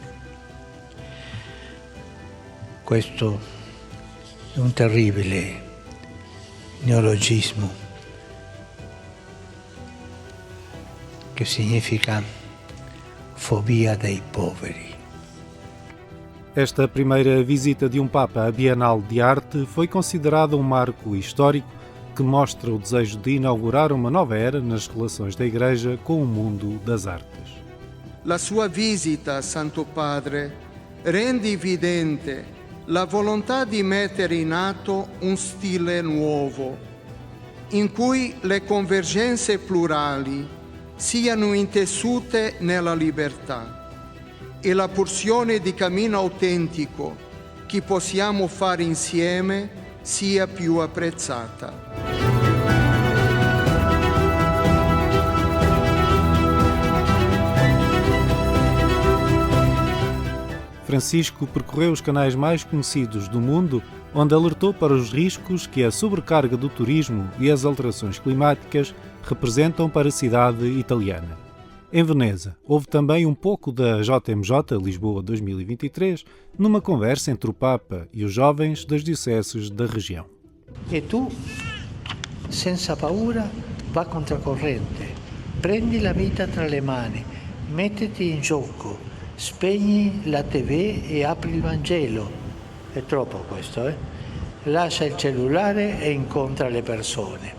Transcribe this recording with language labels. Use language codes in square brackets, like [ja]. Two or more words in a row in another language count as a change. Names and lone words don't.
[it] Questo è un terribile neologismo che significa fobia dei poveri. [pt] Esta primeira visita de um Papa à Bienal de Arte foi considerada um marco histórico que mostra o desejo de inaugurar uma nova era nas relações da Igreja com o mundo das artes. [it] La sua visita, Santo Padre, rende evidente la volontà di mettere in atto un stile nuovo, in cui le convergenze plurali siano intessute nella libertà e la porzione di cammino autentico che possiamo fare insieme sia più apprezzata. [pt] Francisco percorreu os canais mais conhecidos do mundo, onde alertou para os riscos que a sobrecarga do turismo e as alterações climáticas representam para a cidade italiana. Em Veneza, houve também um pouco da JMJ Lisboa 2023, numa conversa entre o Papa e os jovens das dioceses da região. [it] E tu, senza paura, va controcorrente. Prendi la vita tra le mani, mettiti in gioco, spegni la TV e apri il Vangelo. È troppo questo, eh? Lascia il cellulare e incontra le persone.